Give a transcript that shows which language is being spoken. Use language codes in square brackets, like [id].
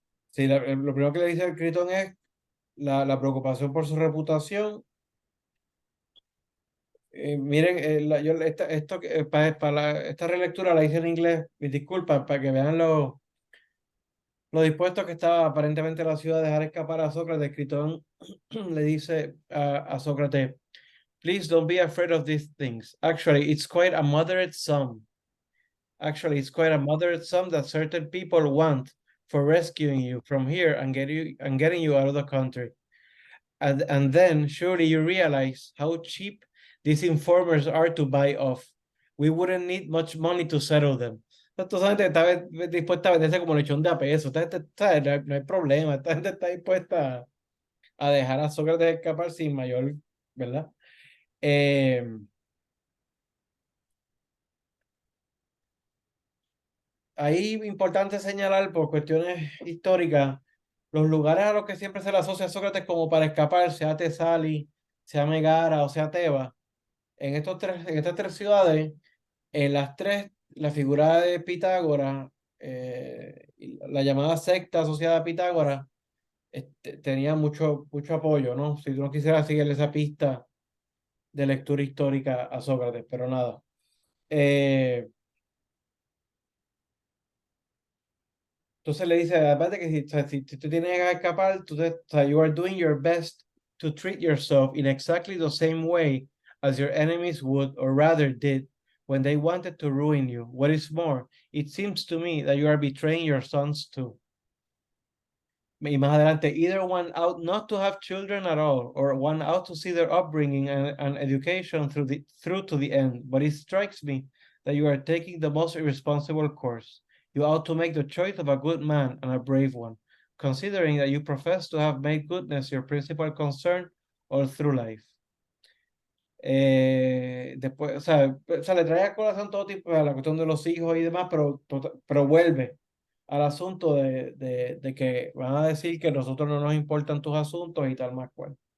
[es] Sí, lo primero que le dice el Critón es la preocupación por su reputación. Miren, esta relectura la hice en inglés, mis disculpas, para que vean lo dispuesto que estaba aparentemente la ciudad a dejar escapar a Sócrates. Critón le dice a Sócrates, [en] please don't be afraid of these things. Actually, it's quite a moderate sum. Actually, it's quite a moderate sum that certain people want for rescuing you from here and getting you out of the country. And then surely you realize how cheap these informers are to buy off. We wouldn't need much money to settle them. [es] Esta gente está dispuesta a venderse como lechón de a peso. Esta gente, ¿sabes? No hay problema. Esta gente está dispuesta a dejar a Sócrates escapar sin mayor, ¿verdad? Eh, Ahí importante señalar por cuestiones históricas los lugares a los que siempre se le asocia a Sócrates como para escapar, sea Tesali, sea Megara o sea Tebas. En estas tres ciudades, en las tres, la figura de Pitágoras, y la llamada secta asociada a Pitágoras, tenía mucho apoyo, ¿no? Si tú no quisieras seguir esa pista de lectura histórica a Sócrates, pero nada. Eh, entonces le dice, además de que si tú tienes que escapar, o sea, [en] you are doing your best to treat yourself in exactly the same way as your enemies would, or rather did, when they wanted to ruin you. What is more, it seems to me that you are betraying your sons too. [es] Y más adelante, [en] either one out not to have children at all, or one out to see their upbringing and education through to the end. But it strikes me that you are taking the most irresponsible course. You ought to make the choice of a good man and a brave one, considering that you profess to have made goodness your principal concern all through life. [es] Después, o sea, le trae a colación todo tipo, a la cuestión de los hijos y demás, pero vuelve al asunto de que van a decir que nosotros no nos importan tus asuntos y tal más cual.